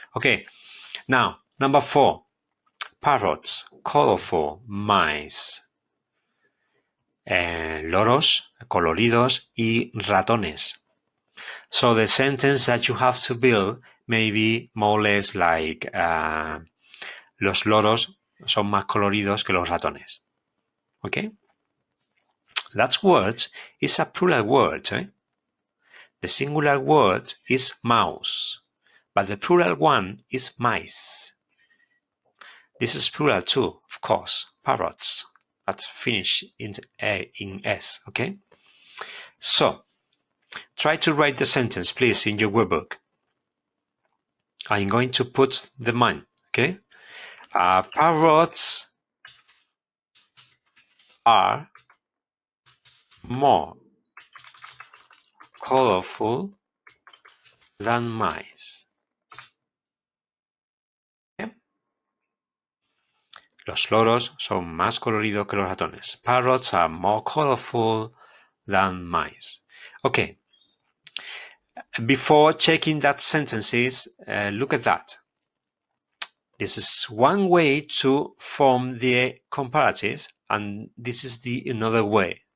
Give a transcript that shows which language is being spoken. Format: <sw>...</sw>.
<en>Okay, now, number 4. Parrots, colorful, mice.</en> <es>Loros, coloridos, y ratones.</es> <en>So the sentence that you have to build may be more or less like</en> <es>los loros son más coloridos que los ratones.</es> <en>Okay? That word is a plural word. The singular word is mouse, but the plural one is mice. This is plural too, of course, parrots, but finish in S, okay? So, try to write the sentence, please, in your workbook. I'm going to put the mine, okay? Parrots are more colorful than mice. Okay?</en> <es>Los loros son más coloridos que los ratones.</es> <en>Parrots are more colorful than mice. Okay. Before checking that sentences, look at that. This is one way to form the comparative, and this is the another way.</en>